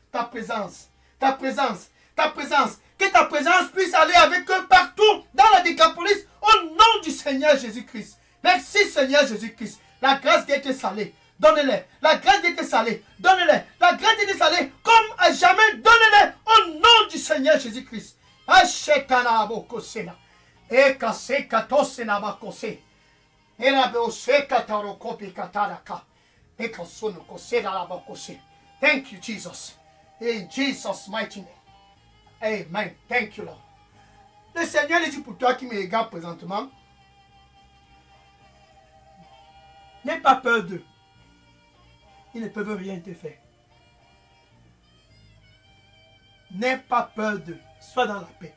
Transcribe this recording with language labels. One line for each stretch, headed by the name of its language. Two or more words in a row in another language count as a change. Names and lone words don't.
French: Que ta présence puisse aller avec eux partout dans la Décapolis au nom du Seigneur Jésus-Christ. Merci Seigneur Jésus-Christ. La grâce d'être salée, donnez-les. La grâce d'être salée, donnez-les. La grâce d'être salée, comme à jamais, donnez-les au nom du Seigneur Jésus-Christ. Ashekana bokosena. Ekase katosena bakose. Erabeose katarokopi kataraka. Ekosono kosena la bakose.
English: Thank you, Jesus. In Jesus' mighty name. Amen. Thank you, Lord.
French: Le Seigneur dit pour toi qui me regarde présentement, n'aie pas peur d'eux. Ils ne peuvent rien te faire. N'aie pas peur d'eux. Sois dans la paix.